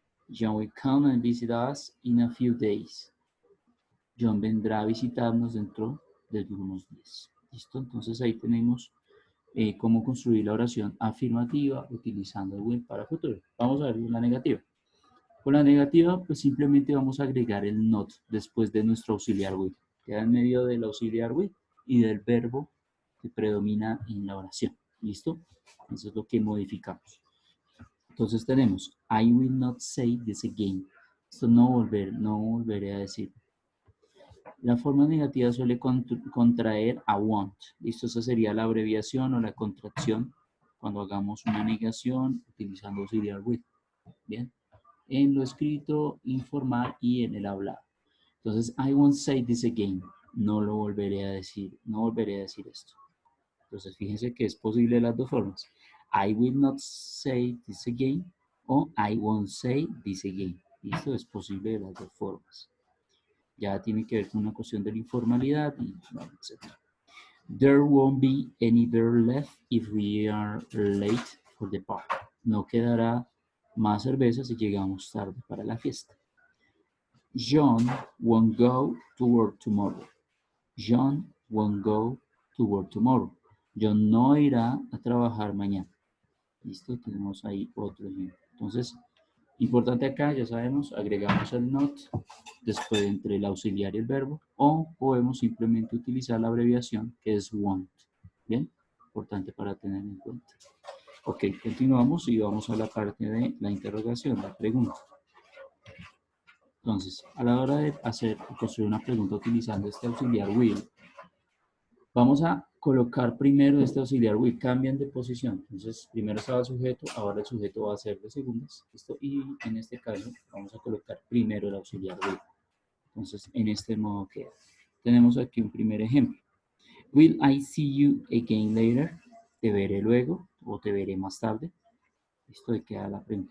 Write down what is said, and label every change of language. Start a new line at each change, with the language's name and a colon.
English: John will come and visit us in a few days.
Spanish: John vendrá a visitarnos dentro de algunos días. ¿Listo? Entonces ahí tenemos cómo construir la oración afirmativa utilizando el will para futuro. Vamos a ver la negativa. Con la negativa, pues simplemente vamos a agregar el not después de nuestro auxiliar will. Queda en medio del auxiliar will y del verbo que predomina en la oración. ¿Listo? Eso es lo que modificamos. Entonces tenemos,
English: I will not say this again.
Spanish: Esto no volveré a decir. La forma negativa suele contraer a won't. Listo, esa sería la abreviación o la contracción cuando hagamos una negación utilizando auxiliar with. Bien, en lo escrito, informal y en el hablado.
English: Entonces, I won't say this again.
Spanish: No lo volveré a decir, no volveré a decir esto. Entonces, fíjense que es posible de las dos formas.
English: I will not say this again o I won't say this again.
Spanish: Listo, es posible de las dos formas. Ya tiene que ver con una cuestión de la informalidad y bueno, etc.
English: There won't be any beer left if we are late for the party.
Spanish: No quedará más cerveza si llegamos tarde para la fiesta.
English: John won't go to work tomorrow. John won't go to work tomorrow.
Spanish: John no irá a trabajar mañana. Listo, tenemos ahí otro ejemplo. Entonces, importante acá, ya sabemos, agregamos el not después entre el auxiliar y el verbo, o podemos simplemente utilizar la abreviación que es won't. Bien, importante para tener en cuenta. Ok, continuamos y vamos a la parte de la interrogación, la pregunta. Entonces, a la hora de construir una pregunta utilizando este auxiliar will, vamos a colocar primero este auxiliar with, cambian de posición. Entonces, primero estaba el sujeto, ahora el sujeto va a ser de segundas. ¿Listo? Y en este caso, vamos a colocar primero el auxiliar with. Entonces, en este modo queda. Tenemos aquí un primer ejemplo.
English: Will I see you again later?
Spanish: Te veré luego o te veré más tarde. Listo, ahí queda la pregunta.